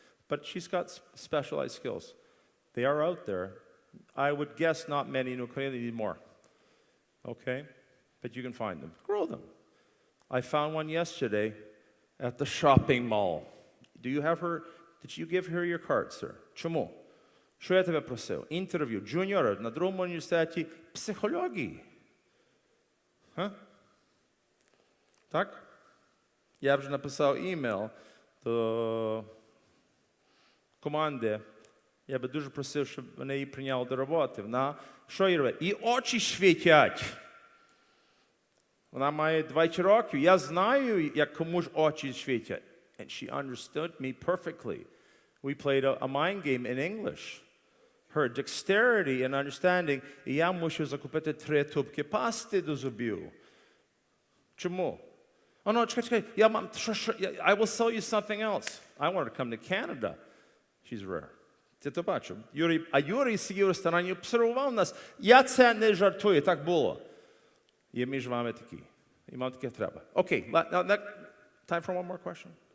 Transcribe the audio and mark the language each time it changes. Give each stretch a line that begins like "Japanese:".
English: But she's got specialized skills. They are out there. I would guess not many in Ukraine anymore. Okay? But you can find them. Grow them. I found one yesterday at the shopping mall. Do you have her? Did you give her your card, sir?
Ukrainian: Чому? Що я тебе просив? Інтерв'ю, джуніора на другому університеті психології.
English: Huh?
Ukrainian: Так? Я вже написав імейл до команди. Я би дуже просив, щоб вони її прийняли до роботи. Вона, що їй робить? І очі світять. Вона має 20 років. Я знаю, як комусь очі світять.
English: And she understood me perfectly. We played a mind game in English. Her dexterity and understanding.
Ukrainian: І я мушу закупити 3 тубки пасти до зубів. Чому?
English: Oh, no,
Ukrainian: чекай.
English: I will sell you something else. I want her to come to Canada. She's rare.
Ukrainian: Ти то бачив. Юрій сидів в ресторані, обсервував нас. Я це не жартую, так було. І між вами такі. І вам таке треба.
English: Okay, time for one more question?